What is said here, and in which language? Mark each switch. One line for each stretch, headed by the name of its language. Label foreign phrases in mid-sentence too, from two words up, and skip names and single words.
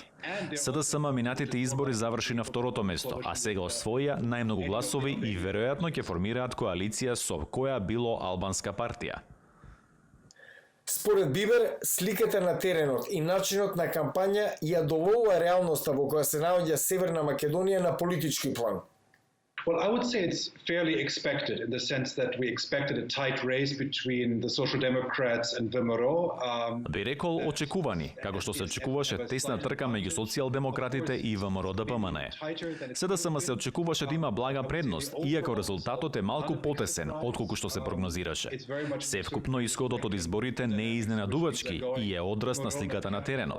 Macedonian: СДСМ минатите избори заврши на второто место, а сега освоја најмногу гласови и веројатно ќе формираат коалиција со која било албанска партија. Според Бибер, сликата на теренот и начинот на кампања ја доволува реалноста во која се наоѓа Северна Македонија на политички план.
English: Well, I would say it's fairly expected in the sense that we expected a tight race between the Social Democrats and ВМРО.
Macedonian: Би рекол очекувани, како што се очекуваше тесна трка меѓу социјалдемократите и ВМРО ДПМН. СДСМ се очекуваше да има блага предност, иако резултатот е малку потесен отколку што се прогнозираше. Севкупно исходот од изборите не е изненадувачки и е одраз на сликата на теренот.